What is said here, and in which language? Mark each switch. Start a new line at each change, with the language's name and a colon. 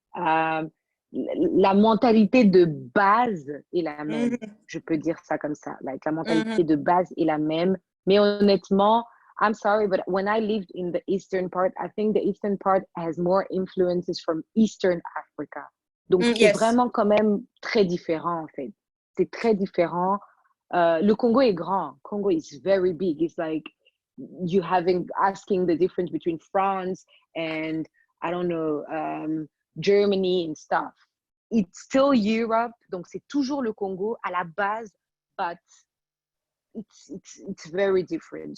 French: La mentalité de base est la même. Je peux dire ça comme ça.
English: Like,
French: la mentalité de base est la même. Mais honnêtement,
English: I'm sorry, but when I lived in the eastern part, I think the eastern part has more influences from Eastern Africa.
French: Donc, c'est vraiment quand même très différent, en fait. C'est très différent. Le Congo est grand.
English: Congo is very big. It's like you asking the difference between France and, I don't know, Germany and stuff. It's still Europe,
French: donc c'est toujours le Congo à la base,
English: but it's very different.